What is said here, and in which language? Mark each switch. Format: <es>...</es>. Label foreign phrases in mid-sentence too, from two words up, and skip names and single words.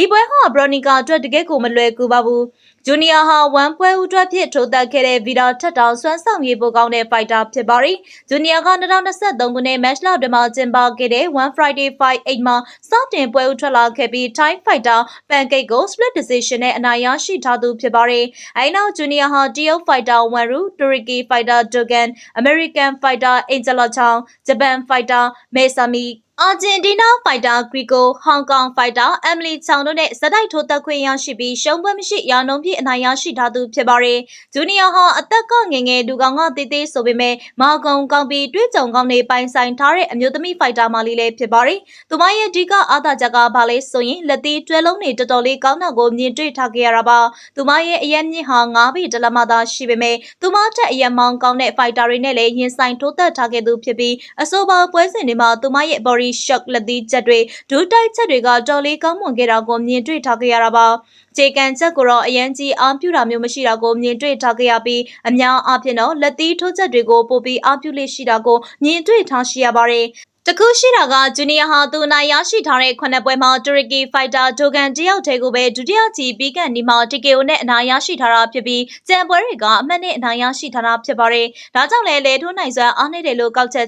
<my>ပွဲဟာဘရိုနီကာအတွက်တကယ့်ကိုမလွယ်ကူပါဘူးဂျူနီယာဟာဝမ်ပွဲဥအတွက်ဖြစ်ထိုးသက်ခဲ့တဲ့ဗီဒါထက်တောင်စွမ်းဆောင်ရည်ပိုကောင်းတဲ့ဖိုက်တာဖြစ်ပါတယ် ဂျူနီယာက2023ခုနှစ်မတ်လတွင်မှကျင်းပခဲ့တဲ့ One Friday Fight 8 မှာစတင်ပွဲဥထွက်လာခဲ့ပြီး</my> <en>Thai Fighter Pancake</en> <my>ကို</my> <en>Split Decision</en> <my>နဲ့အနိုင်ရရှိထားသူဖြစ်ပါတယ်အဲဒီနောက်ဂျူနီယာဟာတရုတ်</my> <en>Fighter Wanru, Turkey Fighter Dogan, American Fighter Angela Chang, Japan Fighter Mesami</en> <my>အာဂျင်တီးနားဖိုက်တာဂရီကိုဟောင်ကောင်ဖိုက်တာအမ်မီလီချောင်တို့နဲ့ဇက်တိုက်ထိုးသက်ခွင့်ရရှိပြီးရှုံးပွဲမရှိရာနှုန်းပြည့်အနိုင်ရရှိထားသူဖြစ်ပါတယ်။ဂျူနီယာဟာအသက်ကငယ်ငယ်လူကောင်ကတေးသေးဆိုပေမဲ့မာကုံကောင်းပြီးတွေးကြုံကောင်းနေပို င်ဆိုင်ထားတဲ့အမျိုးသမီးဖိုက်တာမာလီလည်းဖြစ်ပါတယ်။သူမရဲ့အဓိကအားသာချက်ကဘာလဲဆိုရင်လက်သေးတွဲလုံးတွေတော်တော်လေးကောင်းတာကိုမြင်တွေ့ထားခဲ့ရတာပါ။သူမရဲ့အရက်မြင့်ဟာ9ပေတလက်မသာရှိပေမဲ့သူမထက်အရက်မောင်းကောင်းတဲ့ဖိုက်တာတွေနဲ့လည်းရင်ဆိုင်ထိုးသက်ထားခဲ့သူဖြစ်ပြီးအဆိုပါပွဲစဉ်တွေမှာသူမရဲ့</my> <en>body shock</en> <my>လက်သီးချက်တွေဒူးတိုက်ချက်တွေကတော်လေးကောင်းမွန်ခဲ့တာကိုမြင်တွေ့ထားခဲ့ရတာပါခြေကန်ချက်ကိုတော့အရန်ကြီးအားပြုတာမျိုးမရှိတာကိုမြင်တွေ့ထားခဲ့ရပြီး အများအားဖြင့်တော့လက်သီးထိုးချက်တွေကိုပိုပြီးအားပြုလေးရှိတာကိုမြင်တွေ့ထားရှိရပါတယ်တခုရှိတာကဂျူနီယာဟာသူအနိုင်ရရှိထားတဲ့9ပွဲမှာတူရကီဖိုက်တာဒိုကန်တယောက်တည်းကိုပဲဒုတိယချီပြီးကန်ဒီမှာတီကေအိုနဲ့အနိုင်ရရှိထားတာဖြစ်ပြီးကျန်ပွဲတွေကအမှတ်နဲ့အနိုင်ရရှိထားတာဖြစ်ပါတယ်။ဒါကြောင့်လည်းလေထိုးနိုင်စွမ်းအားနည်းတယ်လို့ကောက်ချက်ချ</my>